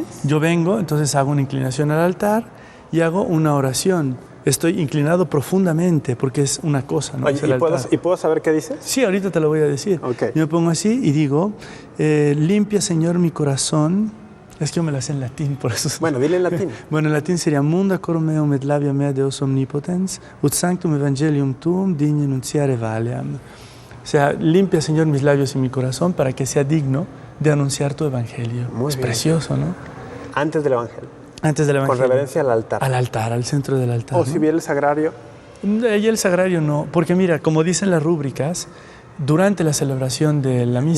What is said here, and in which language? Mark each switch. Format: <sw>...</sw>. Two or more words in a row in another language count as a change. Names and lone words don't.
<es>Yo vengo, entonces hago una inclinación al altar y hago una oración. Estoy inclinado profundamente porque es una cosa, ¿no? Oye, Es el altar. ¿y puedo saber qué dices? Sí, ahorita te lo voy a decir. Ok. Yo me pongo así y digo, limpia, Señor, mi corazón. Es que yo me la sé en latín, por eso. Bueno, dile en latín. Bueno, en latín sería</es> <la>Munda cor meum et labia mea Deus omnipotens, ut sanctum evangelium tuum digne nunciare valeam.</la> <es>O sea, limpia, Señor, mis labios y mi corazón para que sea digno de anunciar tu evangelio. Muy es bien. precioso, ¿no? Antes del Evangelio. Antes del Con evangelio. reverencia al altar. Al altar, al centro del altar. O ¿no? si viene el sagrario. Y el sagrario no, porque mira, como dicen las rúbricas, durante la celebración de la misa,</es>